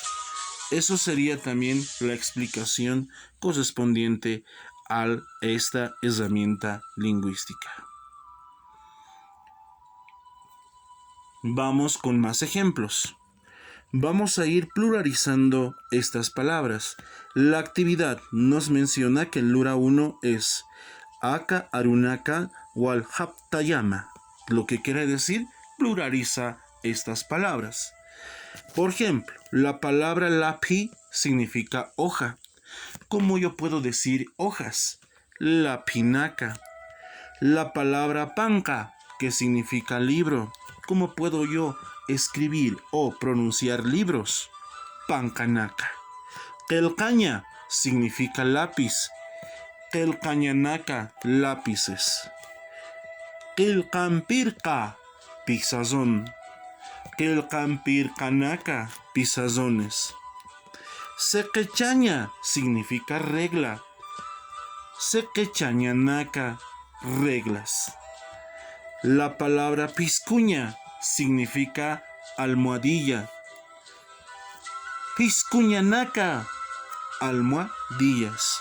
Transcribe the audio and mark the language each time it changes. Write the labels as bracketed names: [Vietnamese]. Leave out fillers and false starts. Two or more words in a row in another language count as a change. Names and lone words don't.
[Spanish] Eso sería también la explicación correspondiente a esta herramienta lingüística. Vamos con más ejemplos. Vamos a ir pluralizando estas palabras. La actividad nos menciona que el lura 1 es [Aymara] aka arunaka wal haptayama, [Spanish] lo que quiere decir pluraliza estas palabras. Por ejemplo, la palabra lapi significa hoja. ¿Cómo yo puedo decir hojas? Lapinaca. La palabra panca, que significa libro. ¿Cómo puedo yo escribir o pronunciar libros? Pancanaca. Qillqaña significa lápiz. Qillqañanaca, lápices. Qillqanpirqa, pizarrón. Qillqanpirqanaca, pizarrones. Sequechaña significa regla. Sequechañanaca, reglas. La palabra piscuña significa almohadilla. Piscuñanaca, almohadillas.